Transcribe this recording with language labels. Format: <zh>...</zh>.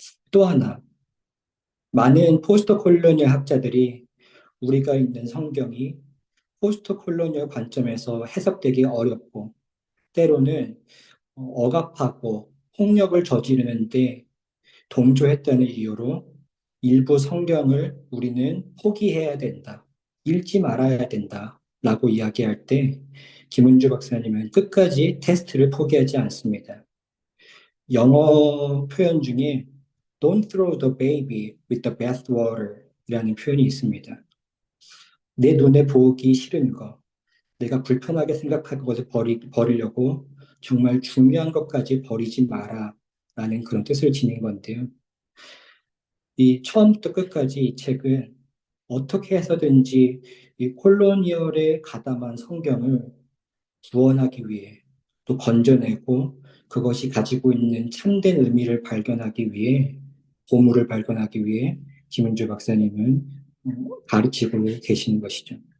<ko>또 하나, 많은 포스트 콜로니얼 학자들이 우리가 읽는 성경이 포스트 콜로니얼 관점에서 해석되기 어렵고 때로는 억압하고 폭력을 저지르는데 동조했다는 이유로 일부 성경을 우리는 포기해야 된다, 읽지 말아야 된다 라고 이야기할 때 김은주 박사님은 끝까지 테스트를 포기하지 않습니다. 영어 표현 중에</ko> <en>Don't throw the baby with the bathwater</en> <ko>이라는 표현이 있습니다. 내 눈에 보기 싫은 거, 내가 불편하게 생각하는 것을 버리려고 정말 중요한 것까지 버리지 마라 라는 그런 뜻을 지닌 건데요. 이 처음부터 끝까지 이 책은 어떻게 해서든지 이 콜로니얼에 가담한 성경을 구원하기 위해 또 건져내고 그것이 가지고 있는 참된 의미를 발견하기 위해 보물을 발견하기 위해 김은주 박사님은 가르치고 계시는 것이죠.</ko>